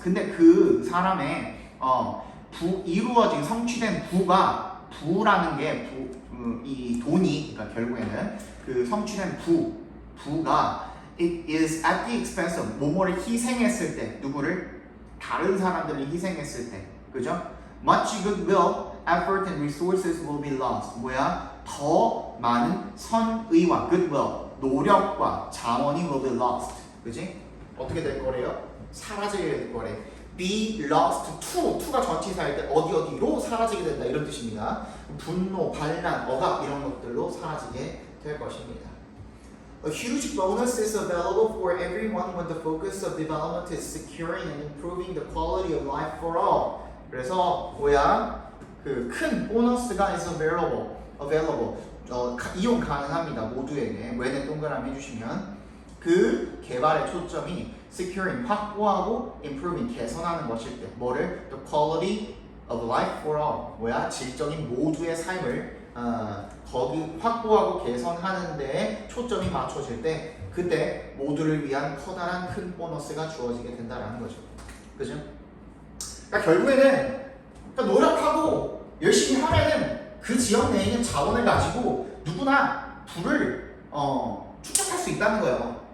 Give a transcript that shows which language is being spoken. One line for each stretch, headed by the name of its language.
Korean: 근데 그 사람의 이루어진 성취된 부라는 게 이 돈이 그러니까 결국에는 그 성취된 부가
English: it is at the expense of
Korean: 뭐뭐를 희생했을 때 누구를 다른 사람들을 희생했을 때 그죠?
English: Much goodwill, effort and resources will be lost.
Korean: 더 많은 선의와 goodwill, 노력과 자원이
English: will be lost.
Korean: 그지? 어떻게 될 거래요? 사라지게 될 거래.
English: be lost to
Korean: 가 전치사일 때 어디로 사라지게 된다 이런 뜻입니다. 분노, 반란, 억압 이런 것들로 사라지게 될 것입니다.
English: A huge bonus is available for everyone when the focus of development is securing and improving the quality of life for all.
Korean: 그래서 그 큰 보너스가
English: is available,
Korean: 이용 가능합니다. 모두에게. when은 동그라미 해주시면 그 개발의 초점이 securing, 확보하고 improving, 개선하는 것일 때 뭐를?
English: The quality of life for all.
Korean: 질적인 모두의 삶을 거기 확보하고 개선하는 데에 초점이 맞춰질 때 그때 모두를 위한 커다란 큰 보너스가 주어지게 된다는 거죠. 그죠? 그러니까 결국에는 노력하고 열심히 하면은 그 지역 내에 있는 자원을 가지고 누구나 부를 축적할 수 있다는 거예요.